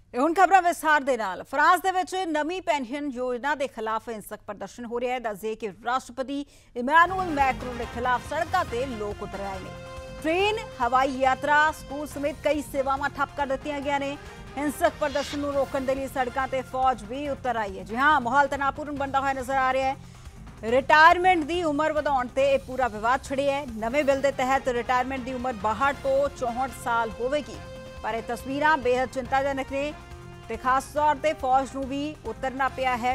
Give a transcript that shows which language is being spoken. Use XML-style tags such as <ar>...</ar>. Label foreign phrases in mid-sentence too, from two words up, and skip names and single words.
<pa>ਹੁਣ ਖਬਰਾਂ ਵਿਸਥਾਰ ਦੇ ਨਾਲ। ਫਰਾਂਸ ਦੇ ਵਿੱਚ ਨਵੀਂ ਪੈਨਸ਼ਨ ਯੋਜਨਾ ਦੇ ਖਿਲਾਫ ਹਿੰਸਕ ਪ੍ਰਦਰਸ਼ਨ ਹੋ ਰਿਹਾ ਹੈ। ਦੱਸਦੇ ਕਿ ਰਾਸ਼ਟਰਪਤੀ ਇਮੈਨੂਅਲ ਮੈਕਰੋਨ ਦੇ ਖਿਲਾਫ ਸੜਕਾਂ ਤੇ ਲੋਕ ਉਤਰ ਆਏ ਨੇ। ਟ੍ਰੇਨ, ਹਵਾਈ ਯਾਤਰਾ, ਸਕੂਲ ਸਮੇਤ ਕਈ ਸੇਵਾਵਾਂ ਠੱਪ ਕਰ ਦਿੱਤੀਆਂ ਗਈਆਂ ਨੇ। ਹਿੰਸਕ ਪ੍ਰਦਰਸ਼ਨ ਨੂੰ ਰੋਕਣ ਦੇ ਲਈ ਸੜਕਾਂ ਤੇ ਫੌਜ ਭੀ ਉਤਰ ਆਈ ਹੈ।</pa> <hi>जी हाँ, माहौल तनावपूर्ण बनता हुआ नजर आ रहा है।</hi> <pa>ਰਿਟਾਇਰਮੈਂਟ ਕੀ ਉਮਰ ਵਧਾਉਣ ਤੇ ਯਹ ਪੂਰਾ ਵਿਵਾਦ ਛਿੜਿਆ ਹੈ। ਨਵੇਂ ਬਿੱਲ ਕੇ ਤਹਿਤ ਰਿਟਾਇਰਮੈਂਟ ਕੀ ਉਮਰ 62 ਤੋਂ 64 ਸਾਲ ਹੋਵੇਗੀ, ਪਰ ਯਹ ਤਸਵੀਰਾਂ ਬੇਹੱਦ ਚਿੰਤਾਜਨਕ ਨੇ ਤੇ ਖਾਸ ਤੌਰ ਪਰ ਫੌਜ ਨੂੰ ਭੀ ਉਤਰਨਾ ਪਿਆ ਹੈ।</pa>